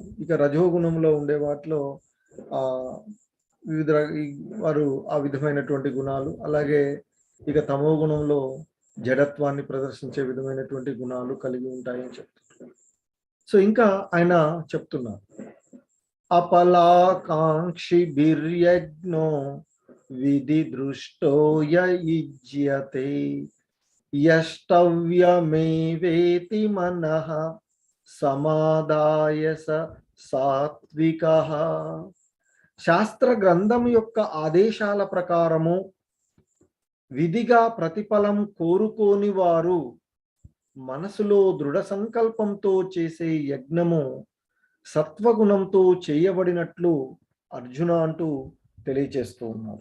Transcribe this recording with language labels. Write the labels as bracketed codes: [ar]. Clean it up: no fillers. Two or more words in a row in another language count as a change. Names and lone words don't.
[te] ఇక రజోగుణంలో ఉండే వాటిలో ఆహ్, వివిధ ఈ వారు ఆ విధమైనటువంటి గుణాలు, అలాగే ఇక తమో గుణంలో జడత్వాన్ని ప్రదర్శించే విధమైనటువంటి గుణాలు కలిగి ఉంటాయని చెప్తున్నారు. సో, ఇంకా ఆయన చెప్తున్నారు. [sa] अपलाकाङ्क्षिभिर्यज्ञो विधिदृष्टो य युज्यते यष्टव्यमेवेति मनः సమాదాయ సాత్వికః. [te] శాస్త్ర గ్రంథం యొక్క ఆదేశాల ప్రకారము విధిగా ప్రతిఫలం కోరుకోని వారు మనసులో దృఢ సంకల్పంతో చేసే యజ్ఞము సత్వగుణంతో చేయబడినట్లు అర్జున అంటూ తెలియచేస్తూ ఉన్నారు.